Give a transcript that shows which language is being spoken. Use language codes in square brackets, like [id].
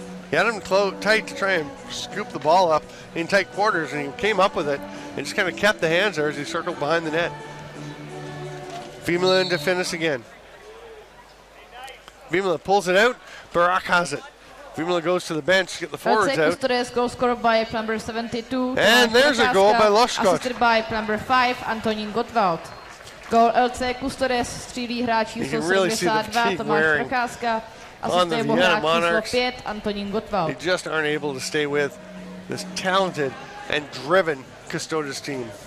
[en] He had him tight to try and scoop the ball up in tight quarters, and he came up with it and just kind of kept the hands there as he circled behind the net. Vimala and DeFinis again. Vimala pulls it out. Barak has it. Vimala goes to the bench to get the forwards out. Custodes goal scored by number 72. And there's a goal by Lushkot. Assisted by number 5, Antonín Gottwald. [cs] Goal LC Custodes, střílí hráč číslo 72, Tomáš Procházka. [en] On the Vienna Monarchs, 5, Antonín Gottwald. they just aren't able to stay with this talented and driven Custodes team.